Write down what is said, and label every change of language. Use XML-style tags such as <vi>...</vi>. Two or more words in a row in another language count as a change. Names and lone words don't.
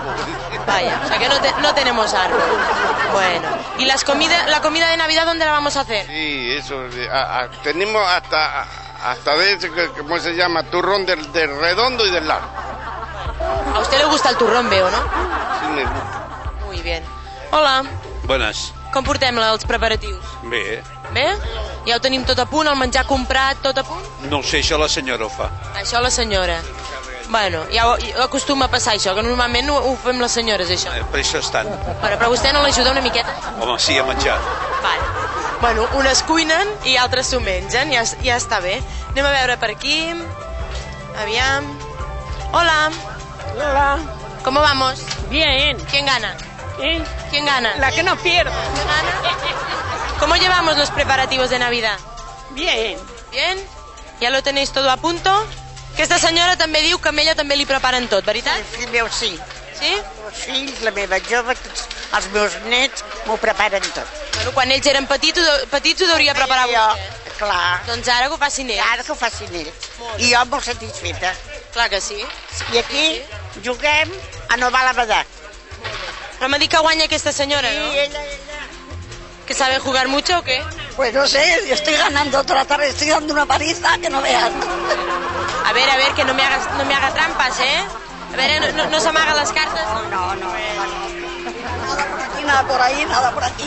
<es>Vaya, o sea que no tenemos árbol. Bueno, ¿y la comida de Navidad dónde la vamos a hacer? Sí, eso. Tenemos hasta de ese, ¿cómo se llama? Turrón del redondo y del largo. A usted le gusta el turrón, veo, no? Sí, me gusta. Muy bien. Hola.</es> <ca>Bones. Com portem els preparatius? Bé. Bé? Ja ho tenim tot a punt, el menjar comprat, tot a punt? No ho sé, això la senyora ho fa. Això la senyora. Bueno, ja acostuma a passar això, que normalment ho fem les senyores, això. Per això estan. Però vostè no l'ajuda una miqueta? Home, sí, a menjar. Vale. Bueno, unes cuinen i altres s'ho mengen, ja està bé. Anem a veure per aquí. Aviam. Hola. Hola.</ca> <es>¿Cómo vamos? Bien. ¿Quién gana? ¿Eh? ¿Quién gana? La que no pierde. ¿Quién gana? ¿Cómo llevamos los preparativos de Navidad? Bien. ¿Bien? ¿Ya lo tenéis todo a punto?</es> <ca>Aquesta senyora també diu que amb ella també li preparen tot, veritat? El fill meu sí. Sí? Els fills, la meva jove, tots els meus nets m'ho preparen tot. Bueno, quan ells eren petits ho deuria preparar vostè. Clar. Doncs ara que ho facin ells. Ara que ho facin ells. I jo molt satisfeta. Clar que sí. I aquí juguem a no val abadar. Però m'ha dit que guanya aquesta senyora, ¿no? Sí, ella.</ca> <es>¿Que sabe jugar mucho o qué? Pues no sé, yo estoy ganando toda la tarde, estoy dando una paliza que no veas. A ver, que no me haga trampas, ¿eh? A ver, no se amaga las cartas. No. Nada por ahí, nada por aquí.</es>